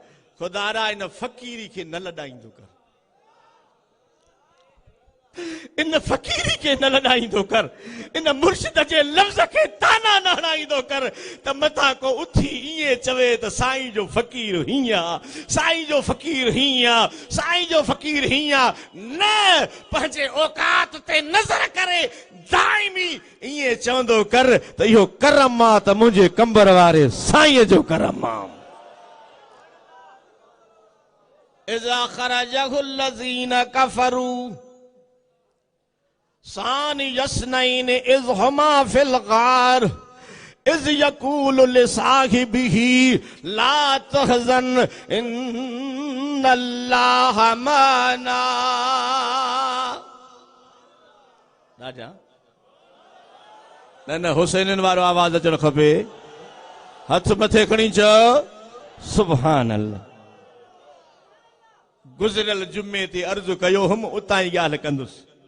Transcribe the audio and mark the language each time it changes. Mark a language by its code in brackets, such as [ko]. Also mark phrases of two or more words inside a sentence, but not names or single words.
[sd] ख़ुदा रा इन फ़क़ीरी खे न लॾाईंदो कर, इन फ़क़ीरी खे न लॾाईंदो कर, इन मुर्शिद जे लफ़्ज़ खे ताना न हणाईंदो कर त मथां को उथी ईअं चवे त साईं जो फ़क़ीर हीअं आहे, साईं जो फ़क़ीर हीअं आहे, साईं जो फ़क़ीर हीअं आहे। न, पंहिंजे औकात ते नज़र करे दाइमी ईअं चवंदो कर त इहो करम आहे त मुंहिंजे कंबर वारे साईं जो करम आहे। [ar] إذا أخرجه الذين كفروا ثاني اثنين إذ هما في الغار إذ يقول لصاحبه لا تحزن إن الله معنا. [sd] राजा न हुसैनन वारो आवाज़ अचणु खपे, हथ मथे खणी चओ [ar] سبحان الله. [sd] गुज़िरियल जुमे ते अर्ज़ु कयो हुम, उतां ई ॻाल्हि कंदुसि।